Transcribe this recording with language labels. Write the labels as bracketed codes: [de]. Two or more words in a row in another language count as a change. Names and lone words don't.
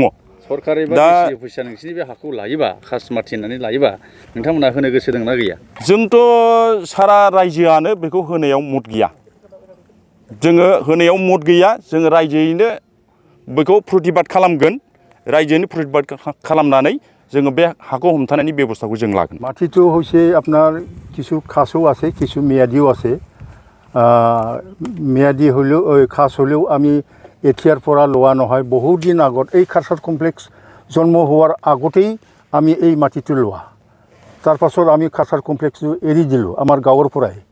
[brx] सरकारि बा डिसि अफिसा नोंसिनि बे हाखौ लायोबा, खासमाथि होननानै लायोबा नोंथांमोनहा होनो गोसो दंना गैया? जोंथ' सारा रायजोआनो बेखौ होनायाव मत गैया। जोङो होनायाव मत गैया। जोङो रायजोयैनो बेखौ प्रतिबाद खालामगोन। रायजोनि प्रतिबाद खालामनानै जोङो बे हाखौ हमथानायनि बेबस्थाखौ जों लागोन। [as] মাটিটো হৈছে আপোনাৰ কিছু খাসও আছে, কিছু মেয়াদিও আছে। মেয়াদি হ'লেও খাস হ'লেও আমি এতিয়াৰ পৰা লোৱা নহয়, বহুত দিন আগত এই [en] culture complex [as] জন্ম হোৱাৰ আগতেই আমি এই মাটিটো লোৱা। তাৰপাছত আমি [en] culture complex [as] এৰি দিলোঁ আমাৰ গাঁৱৰ পৰাই।